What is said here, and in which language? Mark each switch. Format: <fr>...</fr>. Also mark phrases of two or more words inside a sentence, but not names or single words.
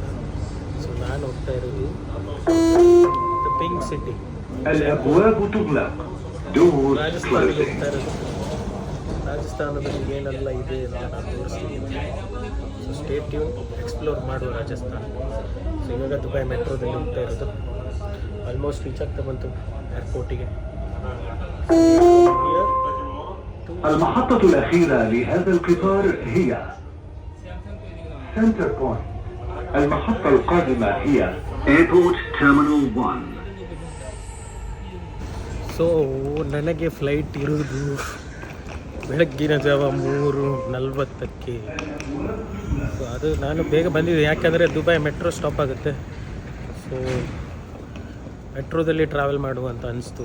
<kn>ಸೊ ನಾನು ಹೋಗ್ತಾ ಇರೋದು</kn> <en>the pink city,</en> <kn>ರಾಜಸ್ಥಾನಕ್ಕೆ ಹೋಗ್ತಾ ಇರೋದು. ರಾಜಸ್ಥಾನದಲ್ಲಿ ಏನೆಲ್ಲ ಇದೆ ನಾನು ತೋರಿಸ್ತೀನಿ. ಸೊ</kn> <en>stay tune,</en> <kn>ಎಕ್ಸ್ಪ್ಲೋರ್ ಮಾಡುವ ರಾಜಸ್ಥಾನ. ಸೊ ಇವಾಗ ದುಬೈ ಮೆಟ್ರೋದಲ್ಲಿ ಹೋಗ್ತಾ ಇರೋದು.</kn> <en>almost reach</en> <kn>ಆಗ್ತಾ ಬಂತು ಏರ್ಪೋರ್ಟಿಗೆ.</kn> <ar>المحطة الأخيرة لهذا القطار هي سنتر بوينت. المحطة القادمة هي Airport Terminal 1.</ar> <kn>ಸೊ ನನಗೆ ಫ್ಲೈಟ್ ಇರೋದು ಬೆಳಗ್ಗಿನ ಜಾವ 3:40. ಸೊ ಅದು ನಾನು ಬೇಗ ಬಂದಿದ್ದೆ, ಯಾಕೆಂದರೆ ದುಬೈ</kn> <en>metro stop</en> <kn>ಆಗುತ್ತೆ. ಸೊ ಮೆಟ್ರೋದಲ್ಲಿ ಟ್ರಾವೆಲ್ ಮಾಡುವಂತ ಅನಿಸ್ತು.</kn>